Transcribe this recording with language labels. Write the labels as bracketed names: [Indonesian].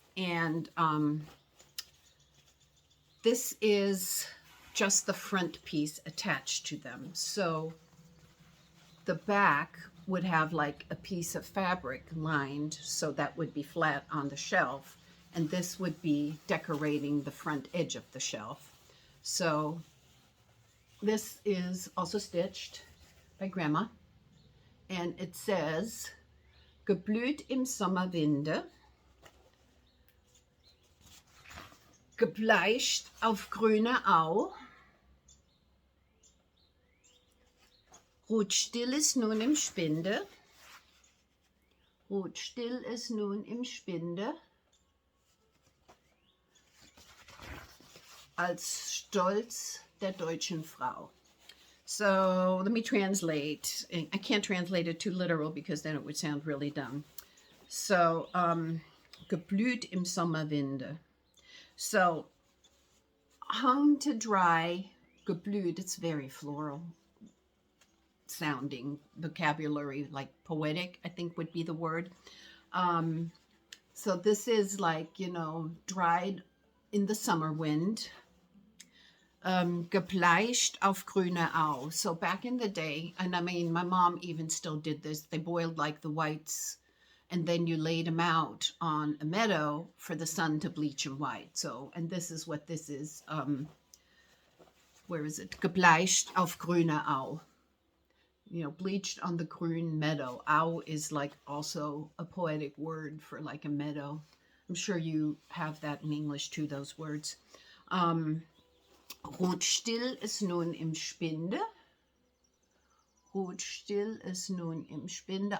[English] And this is just the front piece attached to them. So the back would have like a piece of fabric lined, so that would be flat on the shelf, and this would be decorating the front edge of the shelf. So this is also stitched by Grandma, and it says, [German] geblüht im Sommerwinde, gebleicht auf grüner Au, ruht still ist nun im Spinde, ruht still ist nun im Spinde, als Stolz der deutschen Frau. [English] So let me translate. I can't translate it too literal because then it would sound really dumb. [German] So, geblüht im Sommerwinde. [English] So, hung to dry, geblüht, it's very floral sounding vocabulary, like poetic, I think would be the word. So this is like, dried in the summer wind. [German] Gebleicht auf grüne Au. [English] So back in the day, and I mean, my mom even still did this, they boiled like the whites, and then you laid them out on a meadow for the sun to bleach them white. So, and this is what this is. Where is it? [German] Gebleicht auf grüne Au. [English] Bleached on the green meadow. Au is like also a poetic word for like a meadow. I'm sure you have that in English too, those words. [German] Ruht still ist nun im Spinde. Ruht still ist nun im Spinde.